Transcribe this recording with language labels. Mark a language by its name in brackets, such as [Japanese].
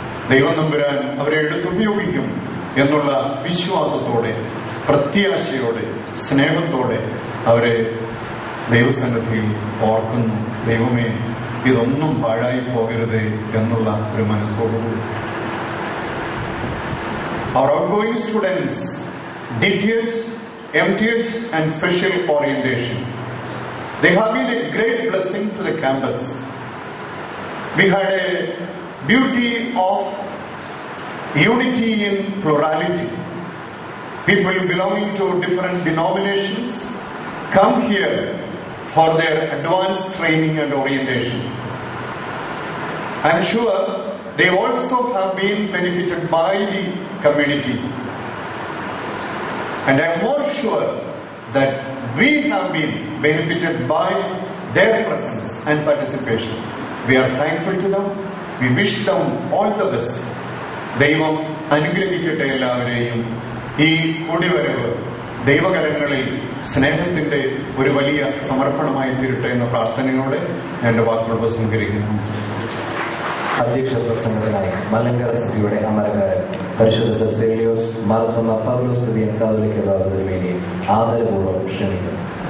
[Malayalam] ദൈവം തമ്പുരാൻ അവരെ എടുത്തുപയോഗിക്കും എന്നുള്ള വിശ്വാസത്തോടെ, പ്രത്യാശയോടെ, സ്നേഹത്തോടെ അവരെ ദൈവസന്നിധിയിൽ ഓർക്കുന്നു. ദൈവമേ, ഇതൊന്നും പാഴായി പോകരുതേ എന്നുള്ള ഒരു മനസ്സോടുകൂടി. [English] Our outgoing students, DTH, MTH and special orientation, they have been a great blessing to the campus. We had a beauty of unity in plurality. people belonging to different denominations come here for their advanced training and orientation. I am sure they also have been benefited by the community. And I am more sure that we have been benefited by their presence and participation. We are thankful to them. We wish them all the best. [Malayalam] ദൈവം അനുഗ്രഹിക്കട്ടെ എല്ലാവരെയും. ഈ കൂടിവരവ് ദൈവകരങ്ങളിൽ സ്നേഹത്തിന്റെ ഒരു വലിയ സമർപ്പണമായി തീരട്ടെ എന്ന പ്രാർത്ഥനയോടെ ഞാൻ എൻ്റെ വാക്കുകൾ ഉപസംഹരിക്കുന്നു. അധ്യക്ഷ പ്രസംഗത്തിനായി മലങ്കര സഭയുടെ അമരക്കാരൻ പരിശുദ്ധ ബസേലിയോസ് മാർത്തോമാ പൗലോസ് തിരുമേനി ആദരപൂർവ്വം ക്ഷണിക്കുന്നു.